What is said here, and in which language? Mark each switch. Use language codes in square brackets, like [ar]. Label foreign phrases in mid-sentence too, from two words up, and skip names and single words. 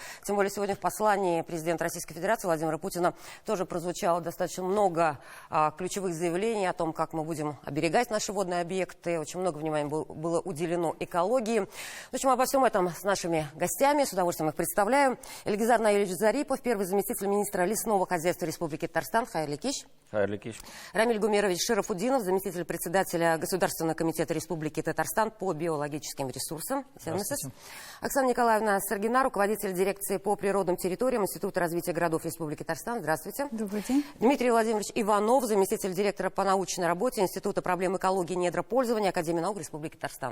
[ru] Тем более сегодня в послании президента Российской Федерации Владимира Путина тоже прозвучало достаточно много ключевых заявлений о том, как мы будем оберегать наши водные объекты. Очень много внимания было уделено экологии. В общем, обо всем этом с нашими гостями. С удовольствием их представляю. Эльгизар Наилевич Зарипов, первый заместитель министра лесного хозяйства Республики Татарстан. [tt] Хайырлы кич. Хайырлы кич. [ru] Рамиль Гумерович Шарафуддинов, заместитель председателя Государственного комитета Республики Татарстан по биологическим ресурсам. Оксана Николаевна Саргина, руководитель дирекции по природным территориям Института развития городов Республики Татарстан. Здравствуйте. Добрый день. Дмитрий Владимирович Иванов, заместитель директора по научной работе Института проблем экологии и недропользования Академии наук Республики Татарстан.